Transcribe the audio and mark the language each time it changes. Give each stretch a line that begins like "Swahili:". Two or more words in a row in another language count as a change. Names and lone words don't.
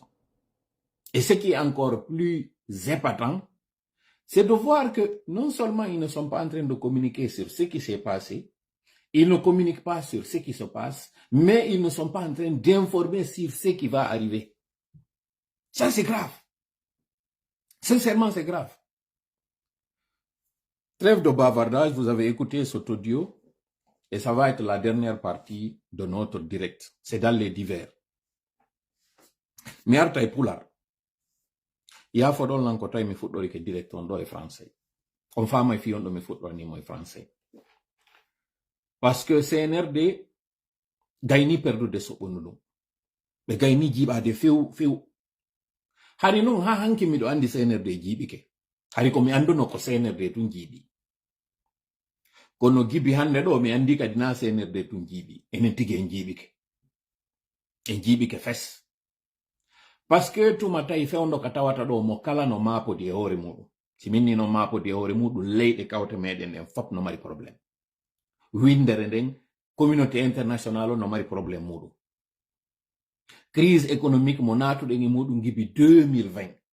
French: Et ce qui est encore plus épatant, c'est de voir que non seulement ils ne sont pas en train de communiquer sur ce qui s'est passé, ils ne communiquent pas sur ce qui se passe, mais ils ne sont pas en train d'informer sur ce qui va arriver. Ça, c'est grave. Sincèrement, c'est grave. Trêve de bavardage, vous avez écouté cet audio et ça va être la dernière partie de notre direct. C'est dans les divers.
Fula: Mi arta e pular. Ya fodon lan ko tay mi fuɗɗori ke direct on ɗo e français. On fama e fiyon ɗo mi fuɗɗornimo e français.
French: Parce que
Fula: CNRD gayni perdude soɓɓonu ɗum. Ɓe gayni jiiɓade few. Hari non ha hanki miɗo andi CNRD jiiɓike. Hari ko mi anduno ko CNRD tun jiiɓi. Kono gibi hande ɗo mi andi kadi na CNRD tun jiiɓi. Enen tigi en jiiɓike. En jiiɓike fes.
French: Parce que
Fula: tuma tawi fewndo ka tawata ɗo mo kala no mapodi e hoore muɗum. Si minni no mapodi e hoore muɗum leyɗe kawte meɗen ɗen fop no mari probléme. Windere nden
French: communauté internationale
Fula: no mari probléme muɗum.
French: Crise économique
Fula: mo natuɗen e muɗum gibi 2020.